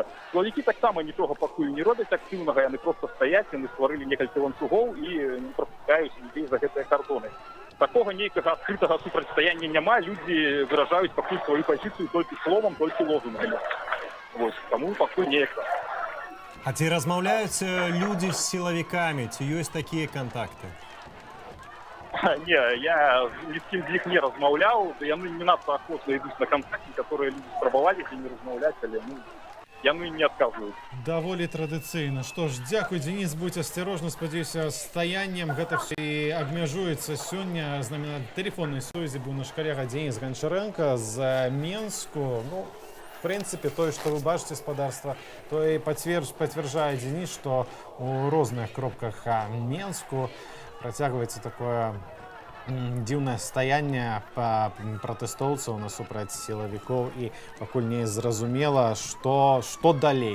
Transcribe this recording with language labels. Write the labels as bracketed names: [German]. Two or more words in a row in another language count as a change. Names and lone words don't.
[Belarusian] Сілавікі таксама нічога пакуль не робяць актыўнага, яны проста стаяць, яны стварылі некалькі ланцугоў і не прапускаюць людзей за гэтыя кардоны. Такога нейкага адкрытага супрацьстаяння няма, людзі выражаюць пакуль сваю пазіцыю толькі словам, толькі лозунгамі. Вось, таму пакуль неяк. А ці размаўляюць людзі з сілавікамі? Ці ёсць такія кантакты? Не, я ні з ким з них не размаўляў, яны не надта охотно ідуць на контакты, [Russian] которые люди [Belarusian] спрабавалі з імі размаўляць, але яны не адказваюць. Даволі традыцыйна. Што ж, дзякуй, Денис, будь асцярожны, спадзяюся, стаяннем гэта все і абмяжуецца сёння. З намі на тэлефоннай сувязі быў наш калега Денис Гончаренко з Менску. Ну, в прынцыпе, тое, што вы бачыце спадарства, то і пацвярджае Денис, што у розных кропках Менску працягваецца такое дзіўнае стаянне пратэстоўцаў насупраць сілавікоў і пакуль не зразумела, што далей.